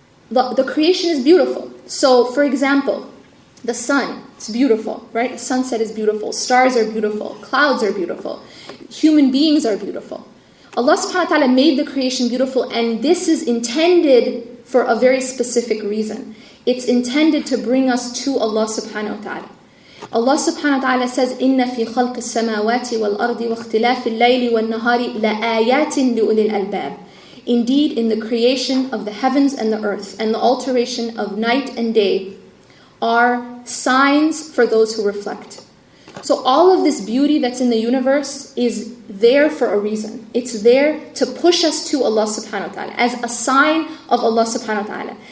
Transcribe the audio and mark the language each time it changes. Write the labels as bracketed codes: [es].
[en] The creation is beautiful. So, for example, the sun, it's beautiful, right? The sunset is beautiful. Stars are beautiful. Clouds are beautiful. Human beings are beautiful. Allah subhanahu wa ta'ala made the creation beautiful, and this is intended for a very specific reason. It's intended to bring us to Allah subhanahu wa ta'ala. Allah subhanahu wa ta'ala says, [ar] إِنَّ فِي خَلْقِ السَّمَاوَاتِ وَالْأَرْضِ وَاخْتِلَافِ اللَّيْلِ وَالنَّهَارِ لَآيَاتٍ لِأُولِي الْأَلْبَابِ. [en] Indeed, in the creation of the heavens and the earth and the alteration of night and day are signs for those who reflect. So all of this beauty that's in the universe is there for a reason. It's there to push us to Allah subhanahu wa ta'ala as a sign of Allah subhanahu wa ta'ala.